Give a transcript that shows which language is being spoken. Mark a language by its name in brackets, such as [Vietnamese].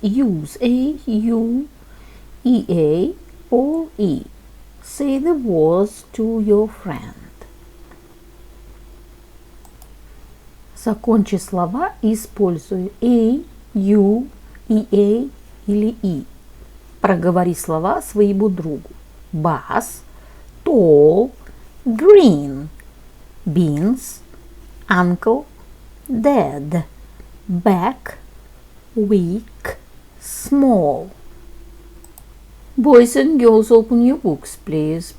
[English] Use A, U, E-A or E. Say the words to your friend. [Russian] Закончи слова, используя A, U, E-A или E. Проговори слова своему другу. [English] Bus, tall, green, beans, uncle, dad, back, weak, small. Boys and girls, open your books, please.